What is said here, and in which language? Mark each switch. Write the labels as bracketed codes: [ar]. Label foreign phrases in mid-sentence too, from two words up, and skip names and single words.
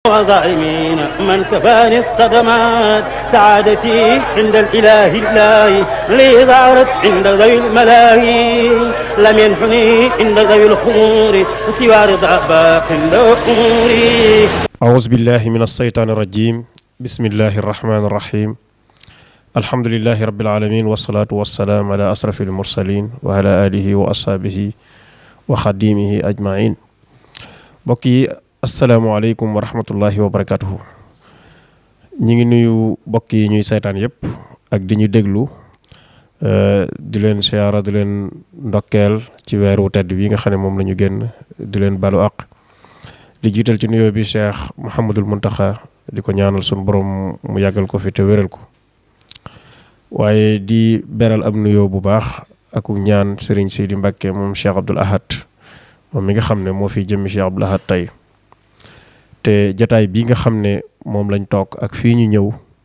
[ar] وظالمين من كفاني الصدمات سعادتي عند الإله الله لي ظهرت عند ذوي الملاهي لم ينحني عند ذوي الخمور سوى رضا باق أموري. أعوذ بالله من الشيطان الرجيم. بسم الله الرحمن الرحيم. الحمد لله رب العالمين والصلاة والسلام على أشرف المرسلين وعلى آله وأصحابه وخديمه أجمعين. بقي السلام عليكم ورحمة الله وبركاته. [wo] ñi ngi nuyu mbokk yi ñuy seetaan yépp ak di ñu déglu di leen siyaara di leen ndokkeel ci weeru tedd wi nga xam ne moom la ñu génn di leen balu àq di jiital ci nuyoo bi Cheikh Mouhamadul Muntaxa di ko ñaanal sun borom mu yàggal ko fi te wéral ko waaye di beral am nuyoo bu baax ak ñaan Serigne Sidi Mbacke moom Cheikh Abdoul Ahad moom mi nga xam ne moo fi jëmmi Cheikh Abdoul Ahad tey te jataay bii nga xam ne moom lañ toog ak fii ñu ñëw